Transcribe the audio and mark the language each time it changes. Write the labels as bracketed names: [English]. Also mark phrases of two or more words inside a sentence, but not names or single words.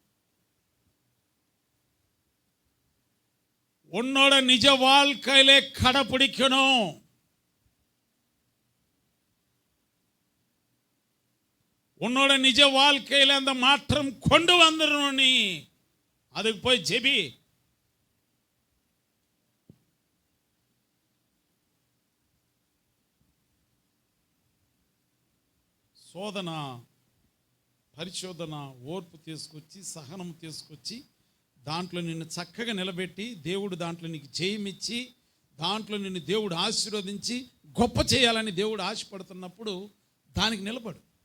[Tamil] உன்னோட நிஜ வாழ்க்கையிலே கடைபிடிக்கணும். உன்னோட நிஜ வாழ்க்கையில அந்த மாற்றம் கொண்டு வந்துடணும். நீ அதுக்கு போய் ஜெபி. [Telugu] శోధన, పరిశోధన, ఓర్పు తీసుకొచ్చి, సహనం తీసుకొచ్చి, దాంట్లో నిన్ను చక్కగా నిలబెట్టి, దేవుడు దాంట్లో నీకు జయమిచ్చి, దాంట్లో నిన్ను దేవుడు ఆశీర్వదించి గొప్ప చేయాలని దేవుడు ఆశపడుతున్నప్పుడు దానికి నిలబడు.